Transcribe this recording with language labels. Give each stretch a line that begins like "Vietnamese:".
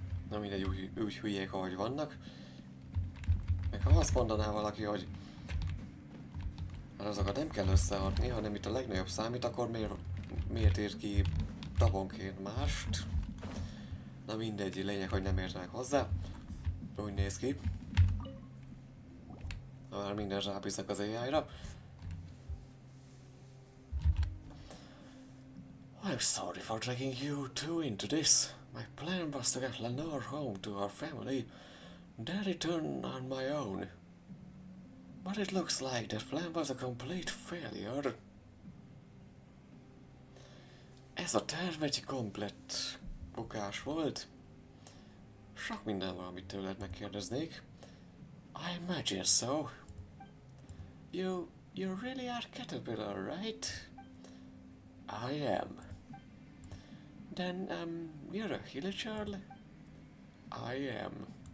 Hungarian: Na mindegy, úgy hülyék, ahogy vannak. Meg ha azt mondaná valaki, hogy hát azokat nem kell összeadni, hanem itt a legnagyobb számít, akkor miért ír ki tabonként mást? Na mindegy, lényeg, hogy nem értenek hozzá. Úgy néz ki. Már minden rábíznak az AI-ra.
English: I'm sorry for dragging you two into this. My plan was to get Lenore home to her family, then return on my own. But it looks like that plan was a complete failure.
Hungarian: Ez a terv egy komplett bukás volt. Sok minden van, amit tőled megkérdeznék.
English: I imagine so. You really are Caterpillar, right? I am. Then, you're a Hilichurl? I am.